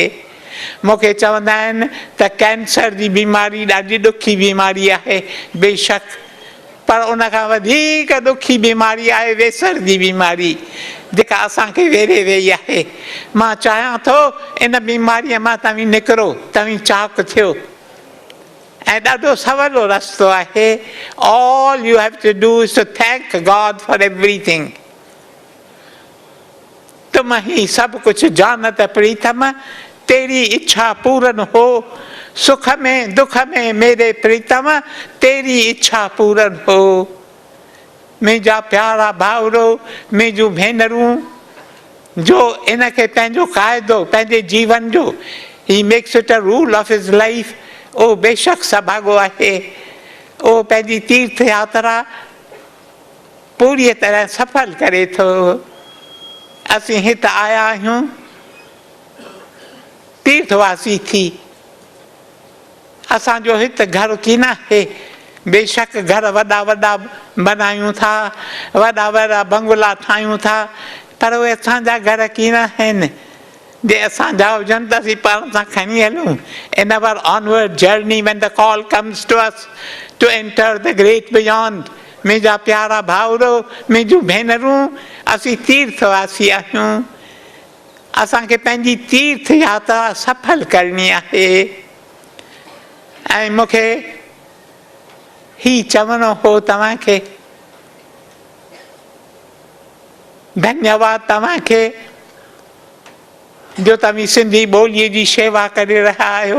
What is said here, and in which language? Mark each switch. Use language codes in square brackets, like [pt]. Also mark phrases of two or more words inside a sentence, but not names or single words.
[sd] मूंखे चवंदा आहिनि त कैंसर जी बीमारी ॾाढी ॾुखी बीमारी आहे, बेशक, पर उन खां वधीक ॾुखी बीमारी आहे वेसर जी बीमारी, जेका असांखे वेरे वेई आहे। मां चाहियां थो इन बीमारीअ मां तव्हीं निकिरो, तव्हीं चाक थियो, ऐं ॾाढो सवलो रस्तो आहे। [en] All you have to do is to thank God for everything. [hi] तुम ही सब कुछ जानत प्रीतम, तेरी इच्छा पूरन हो, सुख में दुख में मेरे प्रीतम, तेरी इच्छा पूरन हो। [sd] मुंहिंजा प्यारा भाउरो, मुंहिंजूं भेनरूं, जो इनखे पंहिंजो क़ाइदो पंहिंजे जीवन जो, [en] he makes it a rule of his life, [sd] ओ बेशक सभाॻो आहे। ओ पंहिंजी तीर्थ यात्रा पूरी तरह सफल करे थो। असीं हिते आया आहियूं तीर्थवासी थी। असांजो हिते घर कीन आहे, बेशक घर वॾा वॾा बनायूं था, वॾा वॾा बंगला ठाहियूं था, पर उहे असांजा घर कीन आहिनि। जे असांजा हुजनि त असीं पाण सां खणी हलूं। [en] In our onward journey, when the call comes to us to enter the great beyond, [sd] मुंहिंजा प्यारा भाउरो, मुंहिंजूं भेनरूं, असीं तीर्थवासी आहियूं। असांखे पंहिंजी तीर्थ यात्रा सफल करणी आहे। ऐं मूंखे ही चवणो हो तव्हांखे, धन्यवाद तव्हांखे जो तव्हीं सिंधी ॿोलीअ जी शेवा करे रहिया आहियो।